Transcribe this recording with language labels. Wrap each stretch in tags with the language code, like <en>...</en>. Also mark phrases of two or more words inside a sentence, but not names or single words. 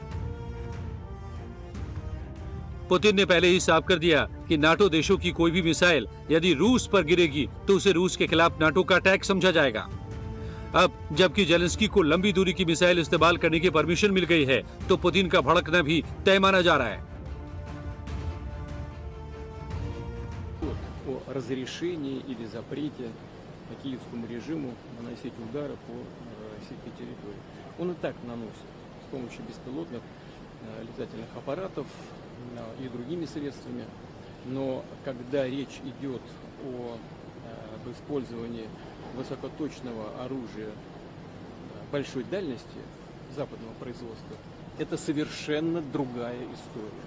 <hi>पुतिन ने पहले ही साफ कर दिया कि नाटो देशों की कोई भी मिसाइल यदि रूस पर गिरेगी तो उसे रूस के खिलाफ नाटो का अटैक समझा जाएगा। अब जबकि जेलेंस्की को लंबी दूरी की मिसाइल इस्तेमाल करने की परमिशन मिल गई है तो पुतिन का भड़कना भी तय माना जा रहा है।</hi> <ru>разрешении или запрете киевскому режиму наносить удары по российской территории. Он и так наносит с помощью беспилотных летательных аппаратов и другими средствами. Но когда речь идет об использовании высокоточного оружия большой дальности западного производства, это совершенно другая история.</ru>